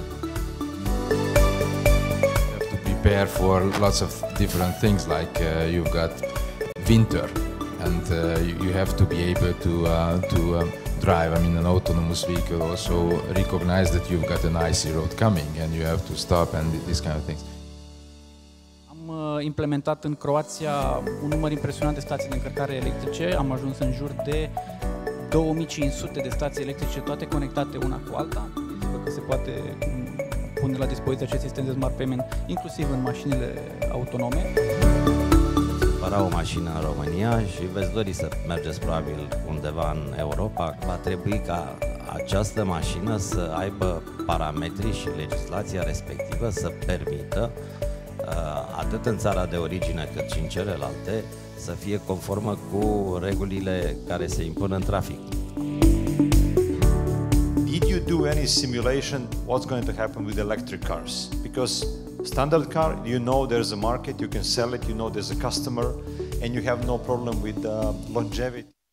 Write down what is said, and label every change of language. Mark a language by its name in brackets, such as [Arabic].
[English] You have to prepare for lots of different things, like you've got winter. And you have to be able to drive. I mean, an autonomous vehicle also recognize that you've got an icy road coming and you have to stop and these kind of things. [Romanian] Am implementat în Croația un număr impresionant de stații de încărcare electrice. Am ajuns în jur de 2500 de stații electrice, toate conectate una cu alta. Gândiți-vă că se poate pune la dispoziție acest sistem de smart payment, inclusiv în mașinile autonome. O mașină în România și veți dori să mergeți probabil undeva în Europa, va trebui ca această mașină să aibă parametrii și legislația respectivă să permită atât în țara de origine cât și în celelalte să fie conformă cu regulile care se impun în trafic. [English] Did you do any simulation what's going to happen with electric cars? Because standard car, you know there's a market, you can sell it, you know there's a customer, and you have no problem with longevity.